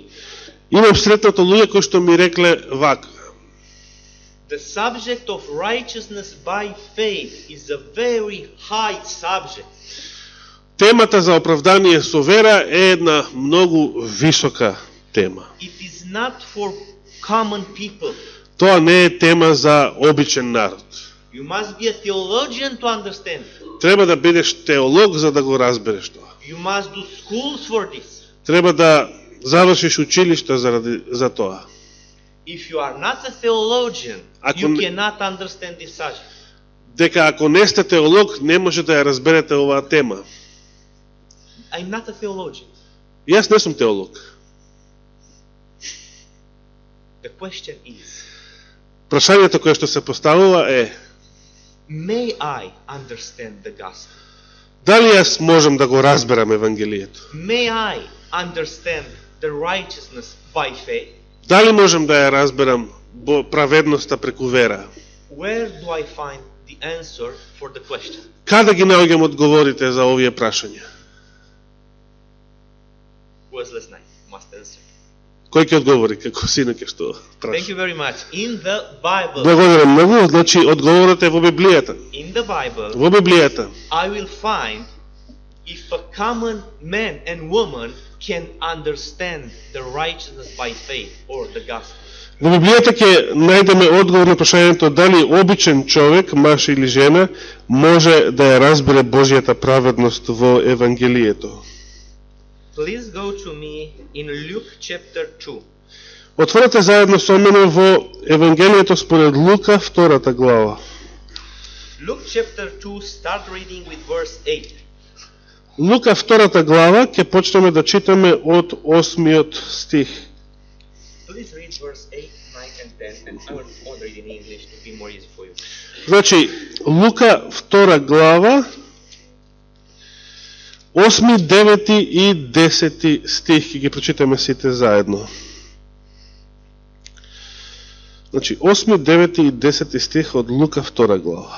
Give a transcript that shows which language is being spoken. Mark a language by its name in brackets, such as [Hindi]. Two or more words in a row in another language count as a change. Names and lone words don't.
[Macedonian] имам сретнато луѓе кои што ми рекле вака. [English] the subject of righteousness by faith is a very high subject. [Macedonian] Темата за оправдание со вера е една многу висока тема. [English] It is not for common people. [Macedonian] Тоа не е тема за обичен народ. [English] You must be a theologian to understand it. [Macedonian] Треба да бидеш теолог за да го разбереш тоа. [English] You must do schools for this. [Macedonian] Треба да завршиш училишта за тоа. [English] If you are not a theologian, [Macedonian] Ако [English] you [Macedonian] не- [English] cannot understand this subject. [Macedonian] Дека ако не сте теолог, не може да ја разберете оваа тема. [English] I'm not a theologian. [Macedonian] Јас не сум теолог. [English] The question is, [Macedonian] Прашањето кое што се поставува е: [English] may I understand the gospel? [Macedonian] дали јас можам да го разберам Евангелието? [English] May I understand the righteousness by faith? [Macedonian] Дали можам да ја разберам праведноста преку вера? [English] Where do I find the answer for the question? [Macedonian] Каде ги наоѓам одговорите за овие прашања? [English] Who was last night? Must answer. [Macedonian] Кој ќе одговори како синоќе што [English] Thank [Macedonian] праша? [English] you very much. In the Bible, [Macedonian] Благодарам многу. Значи одговорот е во Библијата. [English] in the Bible, [Macedonian] Во Библијата [English] I will find if a common man and woman can understand the righteousness by faith or the gospel. [Macedonian] Во Библијата ќе најдеме одговор на прашањето дали обичен човек, маж или жена, може да ја разбере Божјата праведност во Евангелието. [English] Please go to me in Luke chapter 2. [Macedonian] Отворете заедно со мене во Евангелието според Лука, 2 глава. [English] Luke chapter 2, start reading with verse 8. [Macedonian] Лука, 2 глава, ќе почнеме да читаме од 8 стих. [English] Please read verse 8, 9 and 10 and I will read in English to be more easy for you. [Macedonian] Значи, Лука, 2 глава, 8, 9 и 10 стих, ќе ги прочитаме сите заедно. Значи, 8, 9 и 10 стих од Лука 2 глава.